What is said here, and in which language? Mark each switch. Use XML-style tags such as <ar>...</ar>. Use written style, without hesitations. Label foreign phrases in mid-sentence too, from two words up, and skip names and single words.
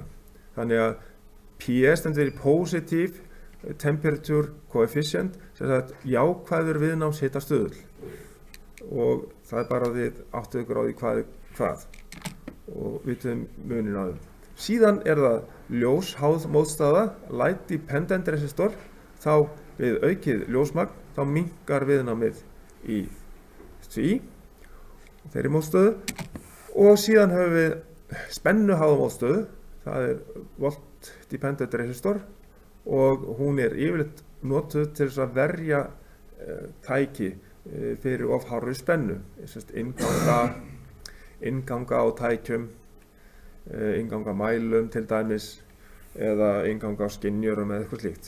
<is>Þannig að P stendur fyrir</is> <en>Positive Temperature Coefficient,</en> <is>sem sagt jákvæður viðnáms hitastöðull. Og það er bara við áttuðu ykkur á því hvað og vitum munin á þeim. Síðan er það ljósháð mótstaða,</is> <en>light dependent resistor,</en> <is>þá við aukið ljósmagn, þá minnkar viðnámið í því, þeirri mótstöðu og síðan höfum við spennuháða mótstöðu, það er</is> <en>volt dependent resistor</en> <is>og hún er yfirleitt notuð til þess að verja tæki fyrir of hárri spennu, innganga á tækjum, innganga á mælum til dæmis eða innganga á skynjurum eða eitthvað slíkt.</is>